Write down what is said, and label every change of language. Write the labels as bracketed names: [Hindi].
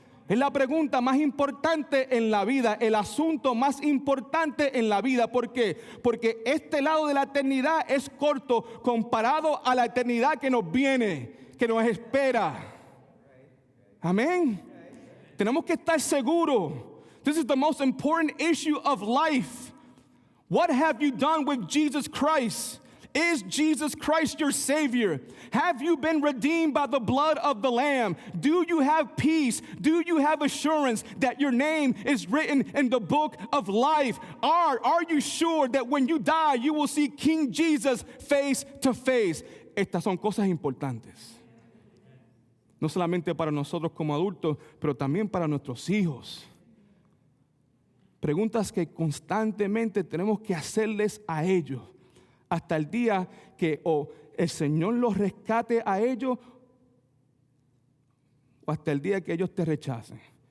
[Spanish] Es la pregunta más importante en la vida, el asunto más importante en la vida. ¿Por qué? Porque este lado de la eternidad es corto comparado a la eternidad que nos viene, que nos espera. Amén. Tenemos que estar seguros. [English] This is the most important issue of life. What have you done with Jesus Christ? Is Jesus Christ your Savior? Have you been redeemed by the blood of the Lamb? Do you have peace? Do you have assurance that your name is written in the book of life? Are you sure that when you die, you will see King Jesus face to face? [Spanish] Estas son cosas importantes. No solamente para nosotros como adultos, pero también para nuestros hijos. Preguntas que constantemente tenemos que hacerles a ellos, hasta el día que el Señor los rescate a ellos, o hasta el día que ellos te rechacen.